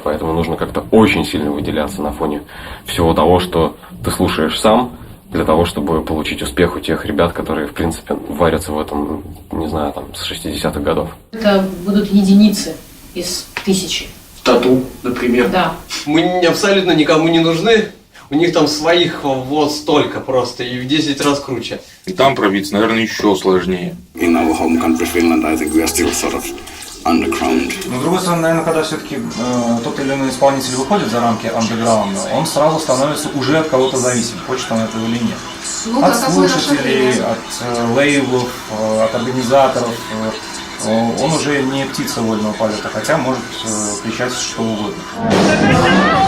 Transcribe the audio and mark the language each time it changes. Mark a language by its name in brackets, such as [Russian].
[Russian] Поэтому нужно как-то очень сильно выделяться на фоне всего того, что ты слушаешь сам, для того, чтобы получить успех у тех ребят, которые, в принципе, варятся в этом, не знаю, там, с 60-х годов. Это будут единицы из тысячи. Тату, например. Да. Мы абсолютно никому не нужны. У них там своих вот столько просто, и в 10 раз круче. И там пробиться, наверное, еще сложнее. [English] In our home country, Finland, I think we are still sort of underground. [Russian] Но, с другой стороны, наверное, когда все-таки тот или иной исполнитель выходит за рамки андеграунда, он сразу становится уже от кого-то зависим, хочет он этого или нет. Ну, от слушателей, от лейблов, от организаторов. Он уже не птица вольного полета, хотя может кричать что угодно.